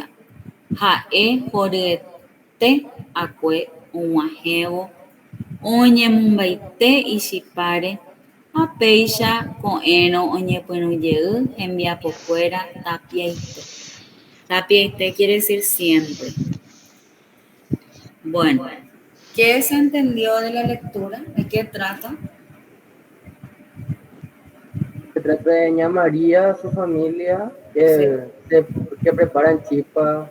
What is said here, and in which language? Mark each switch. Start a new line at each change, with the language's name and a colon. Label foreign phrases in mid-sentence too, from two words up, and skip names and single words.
Guarani: Ha'e horyete akue og̃uahẽvo oñemombaite ichipáre ha péicha ko'ẽrõ oñepyrũjey hembiapokuéra tapiaite.
Spanish: Tapiaite quiere decir siempre. Bueno, ¿qué se entendió de la lectura? ¿De qué trata? Se trata de Ña María, su familia, que preparan chipa.